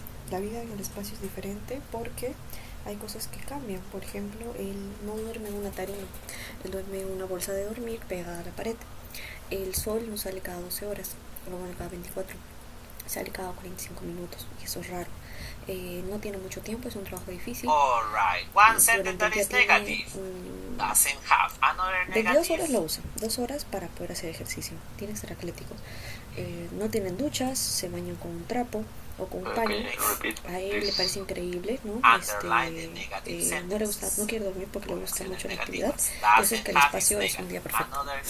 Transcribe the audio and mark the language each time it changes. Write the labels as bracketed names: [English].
[Spanish] La vida en el espacio es diferente porque hay cosas que cambian. Por ejemplo, él no duerme en una tarima, él duerme en una bolsa de dormir pegada a la pared. El sol no sale cada 12 horas, no sale cada 24, sale cada 45 minutos y eso es raro. No tiene mucho tiempo, es un trabajo difícil. [English] Alright, one sentence that is negative. Doesn't have. Another negative. [Spanish] De 2 horas lo usa, 2 horas para poder hacer ejercicio. Tiene que ser atlético. No tienen duchas, se bañan con un trapo o con un paño. A él le parece increíble, ¿no? No le gusta, no quiere dormir porque le gusta mucho la actividad. Entonces que el espacio es un día perfecto.